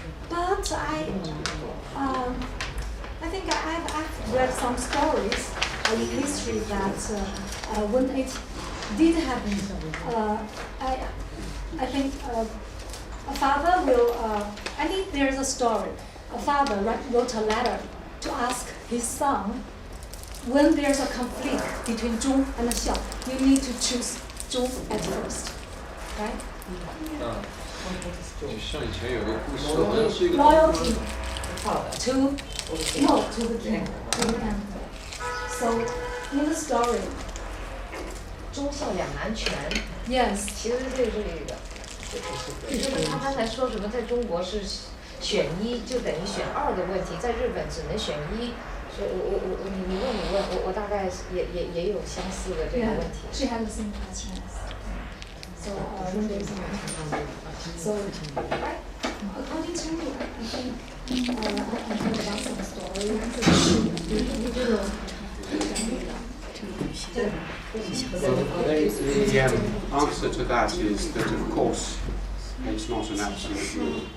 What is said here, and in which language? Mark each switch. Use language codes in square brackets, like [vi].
[en] But I think I've read some stories in history that when it did happen, I think a father will, I think there's a story. A father wrote a letter to ask his son, when there's a conflict between 忠 and 孝, you need to choose 忠 at first, right? [zh] 就像以前有个故事，好像是一个 [en] Loyalty to the king, to the emperor. So in the story, [zh] 忠孝两难全。 [en] yes. [zh] 其实这个，就是他刚才说什么，在中国是选一就等于选二的问题，在日本只能选一。所以你问我大概也有相似的这个问题。 [en] She had the same question. So according to I think I heard about some story. The answer to that is that, of course, it's not an absolute rule.